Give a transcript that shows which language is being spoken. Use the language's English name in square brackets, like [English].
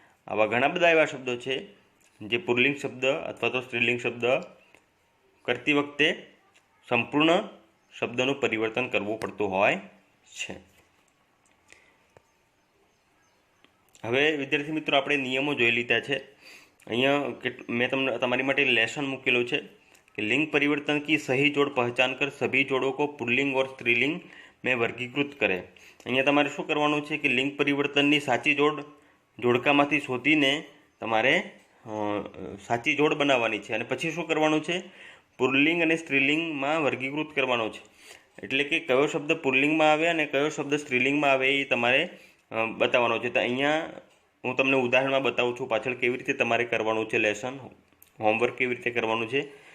[Gujarati] આવા ઘણા બધા એવા શબ્દો છે જે પુલ્લિંગ શબ્દ અથવા તો સ્ત્રીલિંગ શબ્દ કરતી વખતે સંપૂર્ણ શબ્દનું પરિવર્તન કરવું પડતું હોય છે. હવે વિદ્યાર્થી મિત્રો આપણે નિયમો જોઈ લીધા છે. અહીંયા મેં તમારી માટે લેસન મૂકેલું છે [Hindi] कि लिंग परिवर्तन की सही जोड़ पहचान कर सभी जोड़ों को पुल्लिंग और स्त्रीलिंग में वर्गीकृत करें. [Gujarati] અહીંયા તમારે શું કરવાનું છે કે લિંગ પરિવર્તનની સાચી જોડકામાંથી શોધીને તમારે સાચી જોડ બનાવવાની છે, અને પછી શું કરવાનું છે? પુલ્લિંગ અને સ્ત્રીલિંગમાં વર્ગીકૃત કરવાનો છે. એટલે કે કયો શબ્દ પુલ્લિંગમાં આવે અને કયો શબ્દ સ્ત્રીલિંગમાં આવે એ તમારે બતાવવાનો છે. તો અહીંયા હું તમને ઉદાહરણમાં બતાવું છું પાછળ કેવી રીતે તમારે કરવાનું છે લેસન, હોમવર્ક કેવી રીતે કરવાનું છે.